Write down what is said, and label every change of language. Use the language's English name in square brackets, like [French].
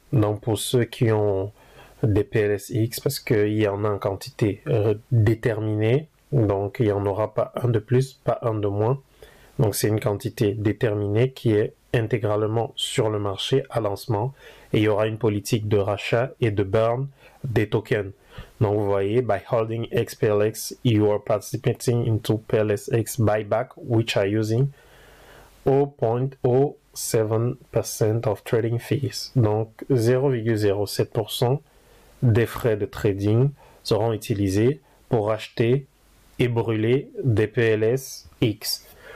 [French] Donc pour ceux qui ont des PLSX, parce qu'il y en a en quantité déterminée, donc il n'y en aura pas un de plus, pas un de moins. Donc c'est une quantité déterminée qui est intégralement sur le marché à lancement, et il y aura une politique de rachat et de burn des tokens. Donc vous voyez, [English] by holding XPLX, you are participating into PLSX buyback, which are using 0.07% of trading fees. [French] Donc 0,07% des frais de trading seront utilisés pour acheter et brûler des PLSX.